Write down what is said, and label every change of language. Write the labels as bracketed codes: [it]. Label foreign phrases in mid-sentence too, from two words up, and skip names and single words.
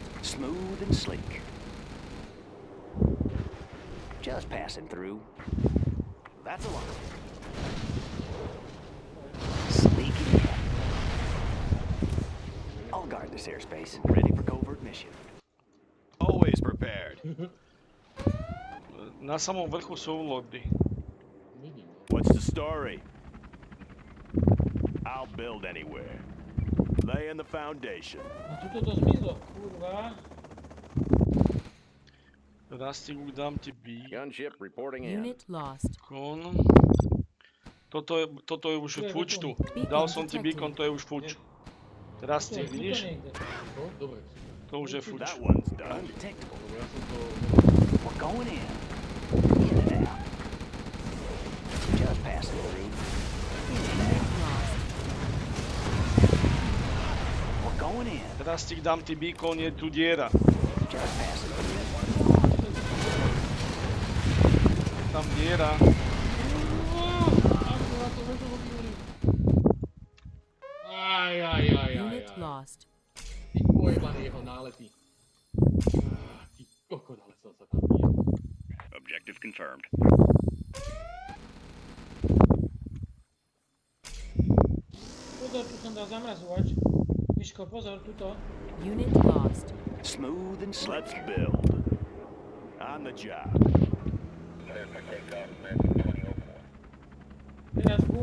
[en] Smooth and sleek. Just passing through. That's a lot. Sneaking in. I'll guard this airspace. Ready for covert mission. Always prepared. [sk] Na samom vrchu sú lody. Vidím, no. [en] What's the story? I'll build anywhere. Laying the foundation. [sk] A tuto to zmizlo, kurva. Rastík, dám ti [en] Gunship reporting in. Unit lost. [sk] beacon. Toto je už Tu je fuč tu. beacon. Dal som ti Beacon beacon, to je už fuč. Rastík, Tuto vidíš? niekde. To? Dobre, super. To už je fuč. [en] That one's done. Undetectable. [sk] Lebo ja som to... [en] We're going in. In and out. Just passing through. Unit lost. We're going in. [sk] Rastík, dám ti beacon, je tu diera. [en] Just passing through. [sk] Tam diera. [en] Unit lost. [sk] Ty pojebané jeho nálety. Ty kokot, ale som sa tam bijel. [en] Objective confirmed. [sk] Pozor, tu som dal zamrazovač. Miško, pozor, tuto. [en] Unit lost. Smooth and slick. Let's build. On the job. [sk] Teraz bum.